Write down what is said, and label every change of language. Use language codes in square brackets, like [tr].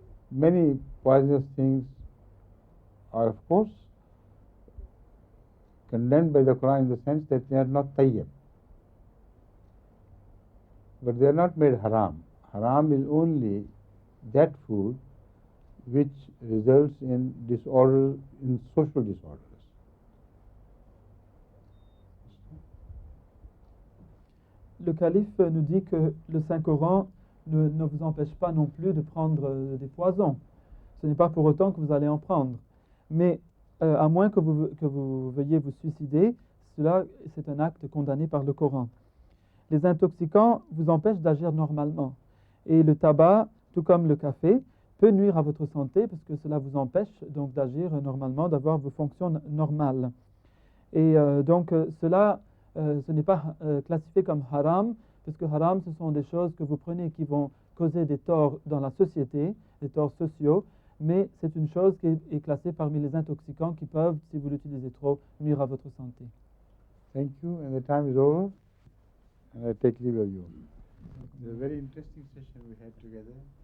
[en] Many poisonous things are, of course, condemned by the Quran in the sense that they are not tayyib. But they are not made haram. Haram is only that food which results in disorder, in social disorders. [fr] Le calife nous dit que le Saint-Coran ne vous empêche pas non plus de prendre des poisons. Ce n'est pas pour autant que vous allez en prendre. Mais à moins que vous veuillez vous suicider, cela c'est un acte condamné par le Coran. Les intoxicants vous empêchent d'agir normalement. Et le tabac, tout comme le café, peut nuire à votre santé parce que cela vous empêche donc d'agir normalement, d'avoir vos fonctions normales. Et donc cela, ce n'est pas classifié comme haram, parce que haram, ce sont des choses que vous prenez qui vont causer des torts dans la société, des torts sociaux, mais c'est une chose qui est classée parmi les intoxicants qui peuvent, si vous l'utilisez trop, nuire à votre santé. [en] Thank you, and the time is over, and I take leave of you. It's a very interesting session we had together.